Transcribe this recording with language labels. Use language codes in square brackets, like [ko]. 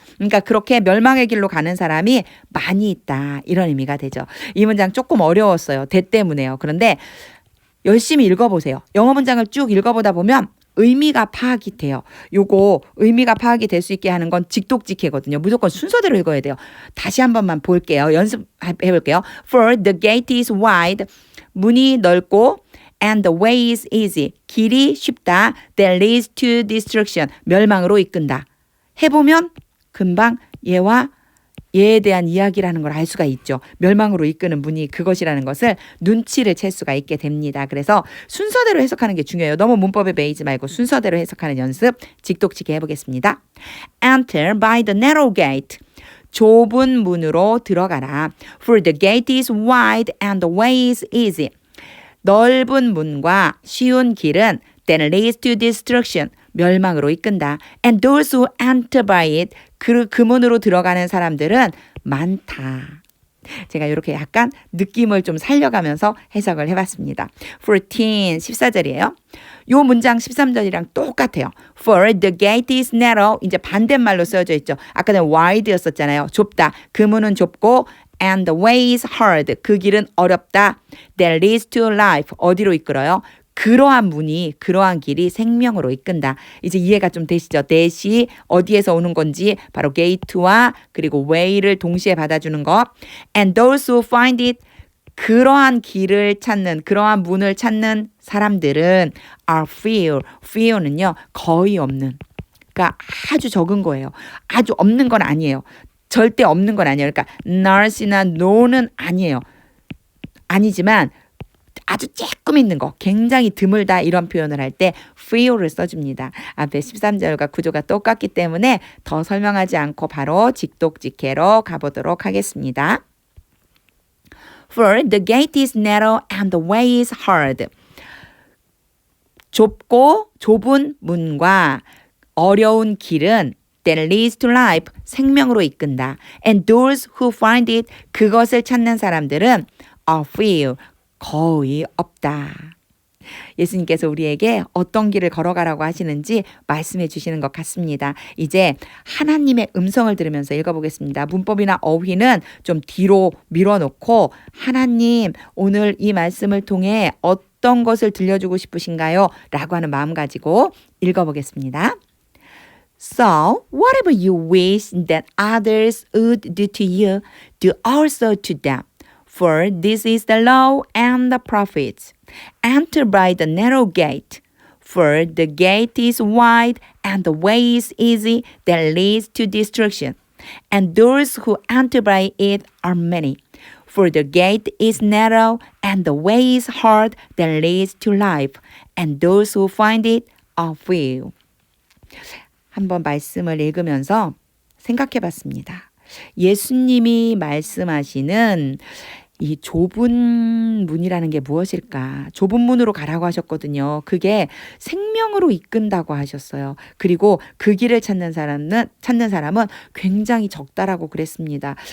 [ko] 그러니까 그렇게 멸망의 길로 가는 사람이 많이 있다. 이런 의미가 되죠. 이 문장 조금 어려웠어요. 대 때문에요. 그런데 열심히 읽어보세요. 영어 문장을 쭉 읽어보다 보면 의미가 파악이 돼요. 요거 의미가 파악이 될 수 있게 하는 건 직독직해거든요. 무조건 순서대로 읽어야 돼요. 다시 한 번만 볼게요. 연습해 볼게요. [en] For the gate is wide. [ko] 문이 넓고 [en] and the way is easy. [ko] 길이 쉽다. [en] That leads to destruction. [ko] 멸망으로 이끈다. 해보면 금방 얘에 대한 이야기라는 걸 알 수가 있죠. 멸망으로 이끄는 문이 그것이라는 것을 눈치를 챌 수가 있게 됩니다. 그래서 순서대로 해석하는 게 중요해요. 너무 문법에 매이지 말고 순서대로 해석하는 연습 직독직해 해보겠습니다. [en] Enter by the narrow gate. [ko] 좁은 문으로 들어가라. [en] For the gate is wide and the way is easy. [ko] 넓은 문과 쉬운 길은 [en] that leads to destruction. [ko] 멸망으로 이끈다. [en] And those who enter by it. [ko] 그 문으로 들어가는 사람들은 많다. 제가 이렇게 약간 느낌을 좀 살려가면서 해석을 해봤습니다. 14절이에요. 요 문장 13절이랑 똑같아요. [en] For the gate is narrow. [ko] 이제 반대말로 쓰여져 있죠. 아까는 wide였었잖아요. 좁다. 그 문은 좁고 [en] and the way is hard. [ko] 그 길은 어렵다. [en] That leads to life. [ko] 어디로 이끌어요? 그러한 문이 그러한 길이 생명으로 이끈다. 이제 이해가 좀 되시죠? that이 어디에서 오는 건지 바로 gate와 그리고 way를 동시에 받아주는 거. [en] And those who find it. [ko] 그러한 길을 찾는 그러한 문을 찾는 사람들은 [en] are few. [ko] few는요 거의 없는. 그러니까 아주 적은 거예요. 아주 없는 건 아니에요. 절대 없는 건 아니에요. 그러니까 not이나 no는 아니에요. 아니지만 아주 조금 있는 거, 굉장히 드물다 이런 표현을 할 때 few를 써줍니다. 앞에 13절과 구조가 똑같기 때문에 더 설명하지 않고 바로 직독직해로 가보도록 하겠습니다. [en] For the gate is narrow and the way is hard. [ko] 좁고 좁은 문과 어려운 길은 [en] that leads to life. [ko] 생명으로 이끈다. [en] And those who find it. [ko] 그것을 찾는 사람들은 [en] are few. [ko] 거의 없다. 예수님께서 우리에게 어떤 길을 걸어가라고 하시는지 말씀해 주시는 것 같습니다. 이제 하나님의 음성을 들으면서 읽어보겠습니다. 문법이나 어휘는 좀 뒤로 밀어놓고 하나님 오늘 이 말씀을 통해 어떤 것을 들려주고 싶으신가요? 라고 하는 마음 가지고 읽어보겠습니다. [en] So, whatever you wish that others would do to you, do also to them. For this is the law and the prophets. Enter by the narrow gate. For the gate is wide and the way is easy that leads to destruction. And those who enter by it are many. For the gate is narrow and the way is hard that leads to life. And those who find it are few. [ko] 한번 말씀을 읽으면서 생각해 봤습니다. 예수님이 말씀하시는 이 좁은 문이라는 게 무엇일까? 좁은 문으로 가라고 하셨거든요. 그게 생명으로 이끈다고 하셨어요. 그리고 그 길을 찾는 사람은 굉장히 적다라고 그랬습니다.